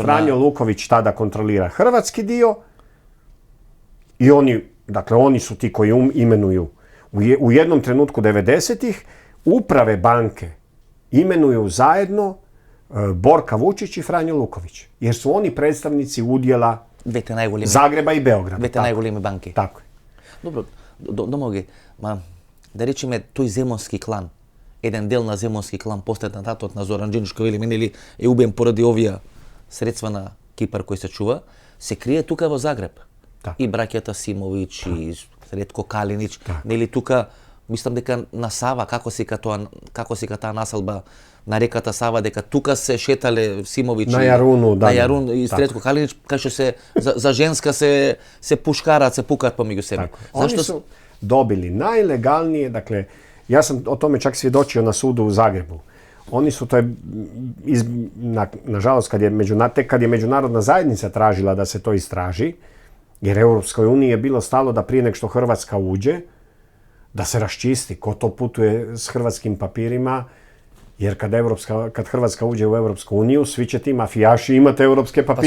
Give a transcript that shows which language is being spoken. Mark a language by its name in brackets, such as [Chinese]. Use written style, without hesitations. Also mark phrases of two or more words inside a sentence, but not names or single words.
[Croatian] Franjo Luković tada kontrolira hrvatski dio i oni su ti koji imenuju u jednom trenutku 90-ih uprave banke imenuju zajedno Borka Vučić i Franjo Luković, jer su oni predstavnici udjela Zagreba i Beograda. [Macedonian] Двете најголеми банки. [Croatian] Tako je. Dobro, [Macedonian] домоги, да речеме тој земонски клан, еден дел на земонски клан после атентатот на Зоран Џинџич, кој вели е убиен поради овие средства на Кипар кој се чува, се крие тука во Загреб. И браќата Симович, и Сретко Калинич, нели тука, мислам дека на Сава, како се таа населба на реката Сава, дека тука се шетале Симович на Јарун и Сретко Калинич, кај што се за женска се пушкараат, се пукаат помеѓу себе. [Croatian] Oni su dobili najlegalnije, dakle, ja sam o tome čak svjedočio na sudu u Zagrebu. Oni su, to je, nažalost, tek kad je međunarodna zajednica tražila da se to istraži, jer Europskoj uniji je bilo stalo da prije nek što Hrvatska uđe, da se raščisti ko to putuje s hrvatskim papirima, jer kad Hrvatska uđe u Europsku uniju, svi će ti mafijaši imati europske papire.